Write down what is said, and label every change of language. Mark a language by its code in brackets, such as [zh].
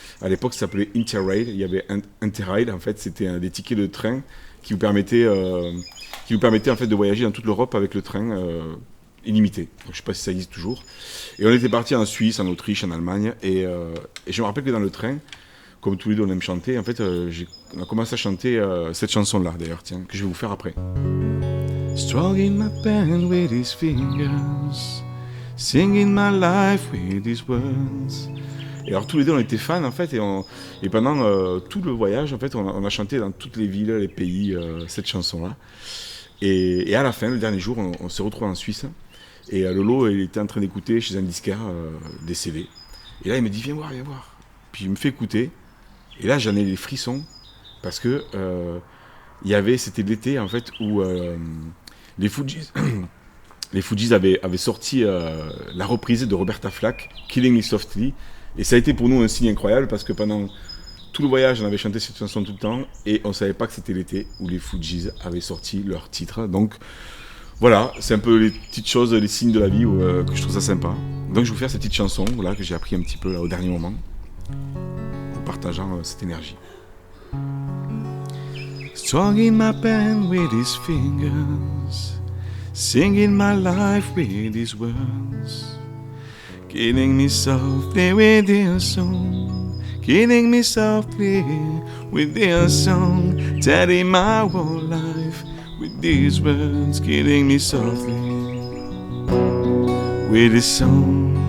[fr] À l'époque, ça s'appelait Interrail. Il y avait Interrail, en fait, c'était des tickets de train qui vous permettaient en fait de voyager dans toute l'Europe avec le train illimité. Donc, je ne sais pas si ça existe toujours. Et on était parti en Suisse, en Autriche, en Allemagne. Et je me rappelle que dans le train, comme tous les deux on aime chanter, en fait, on a commencé à chanter cette chanson-là, d'ailleurs, tiens, que je vais vous faire après. [en] Stroking my pen with his fingers, singing my life with his words. [fr] Et alors tous les deux on était fans en fait et pendant tout le voyage en fait on a chanté dans toutes les villes, les pays cette chanson-là. Et à la fin, le dernier jour, on se retrouve en Suisse et Lolo il était en train d'écouter chez un disquaire des CD. Et là il me dit viens voir, viens voir. Puis il me fait écouter et là j'en ai les frissons parce que c'était l'été en fait où les Fujis les Fujis avaient sorti la reprise de Roberta Flack, Killing Me Softly. Et ça a été pour nous un signe incroyable parce que pendant tout le voyage, on avait chanté cette chanson tout le temps et on ne savait pas que c'était l'été où les Fujis avaient sorti leur titre. Donc voilà, c'est un peu les petites choses, les signes de la vie que je trouve ça sympa. Donc je vais vous faire cette petite chanson voilà, que j'ai appris un petit peu là, au dernier moment en partageant cette énergie. [en] Strong in my pen with his fingers, singing my life with his words. Killing me softly with their song, killing me softly with their song, telling my whole life with these words, killing me softly with his song.